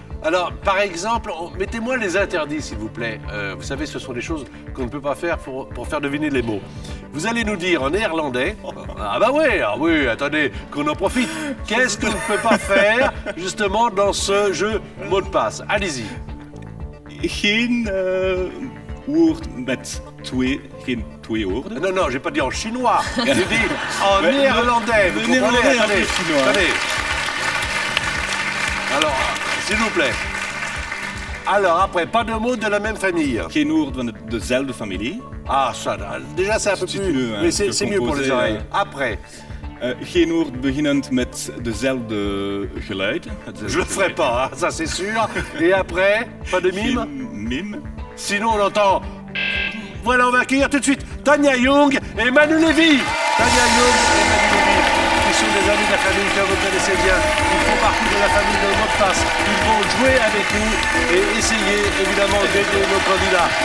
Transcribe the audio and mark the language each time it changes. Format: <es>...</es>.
<fr>Alors, par exemple, mettez-moi les interdits, s'il vous plaît. Vous savez, ce sont des choses qu'on ne peut pas faire pour faire deviner les mots. Vous allez nous dire en néerlandais... Ah bah oui, attendez, qu'on en profite. Qu'est-ce qu'on ne peut pas faire, justement, dans ce jeu mot de passe? Allez-y.</fr> <nl>Geen woord met geen twee woorden.</nl> <fr>Non, j'ai pas dit en chinois. J'ai dit en néerlandais. Vous comprenez? Attendez. Alors, s'il vous plaît. Alors, après, pas de mots de la même famille.</fr> <nl>Geen woord van dezelfde familie.</nl> <fr>Ah, ça, déjà, c'est un peu plus... Mais c'est mieux pour les oreilles. Après.</fr> <nl>Geen woord beginnend met dezelfde geluid.</nl> <fr>Je le ferai pas, hein, ça c'est sûr. Et après, pas de mime?</fr> <nl>Geen mime.</nl> <fr>Sinon, on entend... Voilà, on va accueillir tout de suite Tania Young et Manu Lévy. Tania Young et Manu Lévy, qui sont des amis de la famille que vous connaissez bien. Ils font partie de la famille de mot de passe. Ils vont jouer avec nous et essayer, évidemment, d'aider nos candidats.</fr>